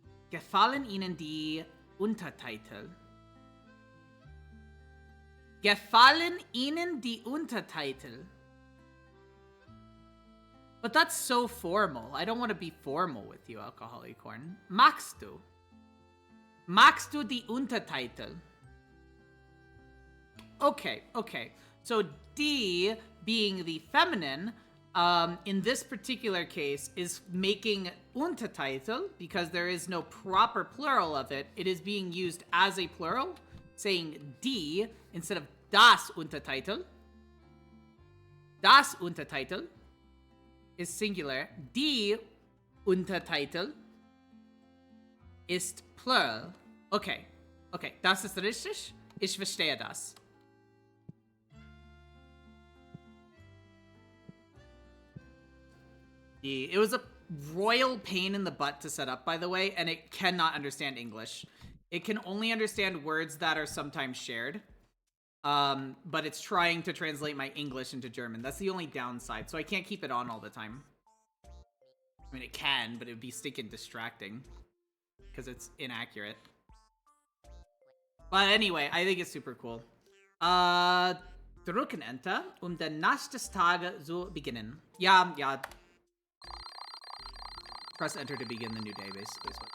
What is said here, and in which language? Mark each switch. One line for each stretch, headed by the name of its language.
German: Gefallen Ihnen die Untertitel? Gefallen Ihnen die Untertitel?
English: But that's so formal. I don't want to be formal with you, Alcoholic Corn.
German: Magst du? Magst du die Untertitel?
English: Okay, okay. So die, being the feminine, in this particular case, is making Untertitel, because there is no proper plural of it. It is being used as a plural, saying die instead of das Untertitel. Das Untertitel is singular.
German: Die Untertitel ist plural. Okay, okay, das ist richtig. Ich verstehe das.
English: It was a royal pain in the butt to set up, by the way, and it cannot understand English. It can only understand words that are sometimes shared. But it's trying to translate my English into German. That's the only downside, so I can't keep it on all the time. I mean, it can, but it would be stinking distracting. Because it's inaccurate. But anyway, I think it's super cool.
German: Drücken Enter, den nächsten Tage zu beginnen. Ja, ja.
English: Press Enter to begin the new day, basically.